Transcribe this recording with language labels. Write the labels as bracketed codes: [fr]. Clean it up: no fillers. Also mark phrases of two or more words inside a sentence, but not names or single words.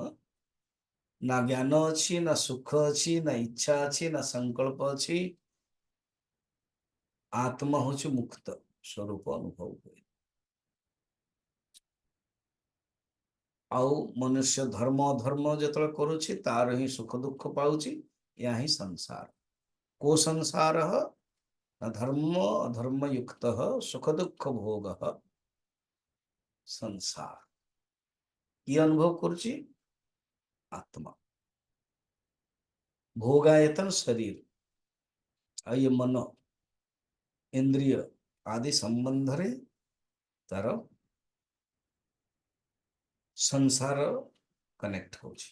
[or] ନା ଜ୍ଞାନ ଅଛି, ନା ସୁଖ ଅଛି, ନା ଇଚ୍ଛା ଅଛି, ନା ସଂକଳ୍ପ ଅଛି। ଆତ୍ମା ହଉଛି ମୁକ୍ତ ସ୍ୱରୂପ ଅନୁଭବ ହୁଏ। ଆଉ ମନୁଷ୍ୟ ଧର୍ମ ଅଧର୍ମ ଯେତେବେଳେ କରୁଛି ତାର ହିଁ ସୁଖ ଦୁଃଖ ପାଉଛି। ଏହା ହିଁ ସଂସାର। କୋ ସଂସାର ଧର୍ମ ଅଧର୍ମ ଯୁକ୍ତ ସୁଖ ଦୁଖ ଭୋଗ ସଂସାର। ଏ ଅନୁଭବ କରୁଚି ଆତ୍ମା। ଭୋଗାୟତନ ଶରୀର ଔର ଏ ମନ ଇନ୍ଦ୍ରିୟ ଆଦି ସମ୍ବନ୍ଧ ରେ ତାର ସଂସାର କନେକ୍ଟ ହୋଚି।